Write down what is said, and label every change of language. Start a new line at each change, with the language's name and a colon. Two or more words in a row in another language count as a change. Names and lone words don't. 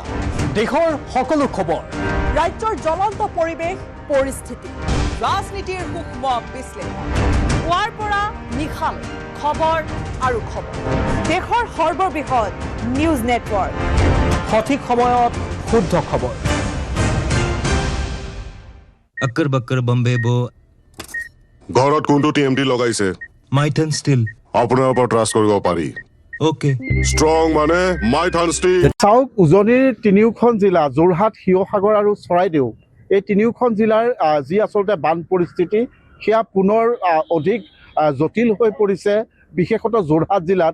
Assamese: দেশৰ সকলো খবৰ ৰাজ্যৰ জ্বলন্ত পৰিৱেশ পৰিস্থিতি ৰাজনীতিৰ সূক্ষ্ম বিশ্লেষণ পুৱাৰ পৰা নিশালৈ খবৰ আৰু খবৰ দেশৰ সৰ্ববৃহৎ নিউজ নেটৱৰ্ক সঠিক সময়ত শুদ্ধ খবৰ
Hindi: अक्कर बक्कर बम्बे बो
Assamese: ঘৰত কোনটো টিএমটি লগাইছে
Hindi: माइथन स्टील
Assamese: আপোনাৰ ওপৰত ট্ৰাষ্ট কৰিব পাৰি
Hindi: ओके
Assamese: ষ্ট্ৰং মানে মাইথান ষ্টিল চাওক উজনিৰ তিনিওখন জিলা যোৰহাট শিৱসাগৰ আৰু চৰাইদেউ এই তিনিওখন জিলাৰ যি আচলতে বান পৰিস্থিতি সেয়া পুনৰ অধিক জটিল হৈ পৰিছে বিশেষতঃ যোৰহাট জিলাত